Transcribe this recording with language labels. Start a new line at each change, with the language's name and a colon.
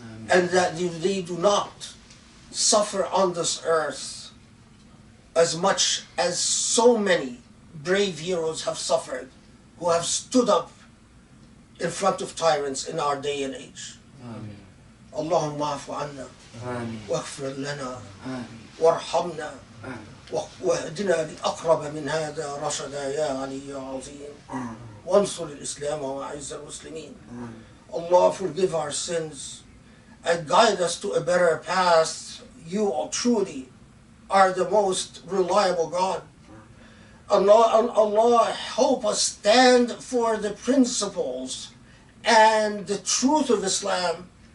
English: And that they do not suffer on this earth as much as so many brave heroes have suffered who have stood up in front of tyrants in our day and age.
Arabic: Allahumma afu anna waghfir lana warhamna واهدنا لأقرب من هذا رشدا يا علي يا عظيم وانصر الإسلام وأعز المسلمين.
English: Allah, forgive our sins and guide us to a better path. You truly are the most reliable God. Allah, help us stand for the principles and the truth of Islam.